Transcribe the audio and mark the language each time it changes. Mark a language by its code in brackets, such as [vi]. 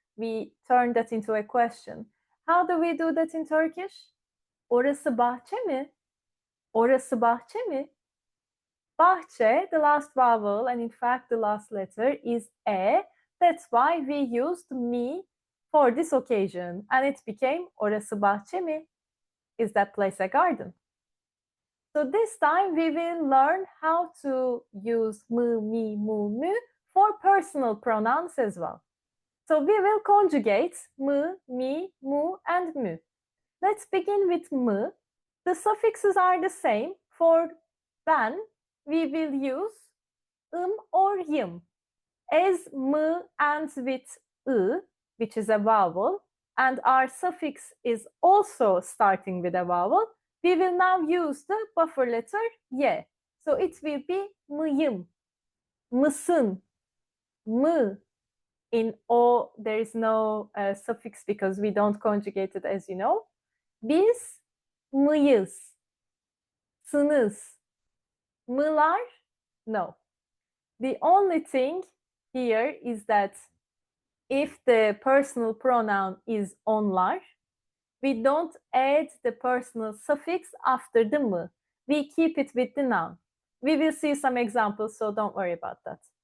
[en] We turned that into a question. How do we do that in Turkish? [tr] Orası bahçe mi? Orası bahçe mi? [en] Bahçe, the last vowel, and in fact the last letter is e. That's why we used mi for this occasion. And it became [tr] orası bahçe mi? [en] Is that place a garden? So this time we will learn how to use mı, mi, mu, mü for personal pronouns as well. So we will conjugate mı, mi, mu, and mü. Let's begin with mı. The suffixes are the same. For ben, we will use or yım. As mı ends with ı, which is a vowel, and our suffix is also starting with a vowel, we will now use the buffer letter y. So it will be mıyım, mısın, mı. In o, there is no suffix because we don't conjugate it, as you know. [tr] Biz mıyız, sınız, mılar, no. [en] The only thing here is that if the personal pronoun is onlar, we don't add the personal suffix after the mı. We keep it with the noun. We will see some examples, so don't worry about that.